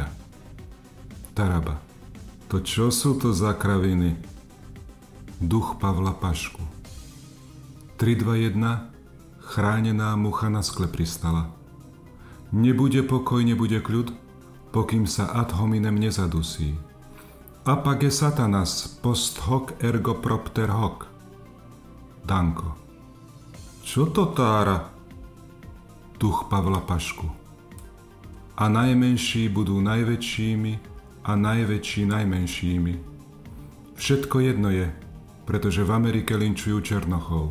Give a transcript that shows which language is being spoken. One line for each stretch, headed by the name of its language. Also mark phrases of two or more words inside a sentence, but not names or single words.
Slovak: Taraba. To čo sú to za kraviny? Duch Pavla Pašku. 3, 2, 1. Chránená mucha na skle pristala. Nebude pokoj, nebude kľud, pokým sa
Latin: ad hominem
Slovak: nezadusí.
Latin: Apage satanas post hoc ergo propter hoc.
Slovak: Danko. Čo to tára? Duch Pavla Pašku. A najmenší budú najväčšími a najväčší najmenšími. Všetko jedno je, pretože v Amerike linčujú černochov.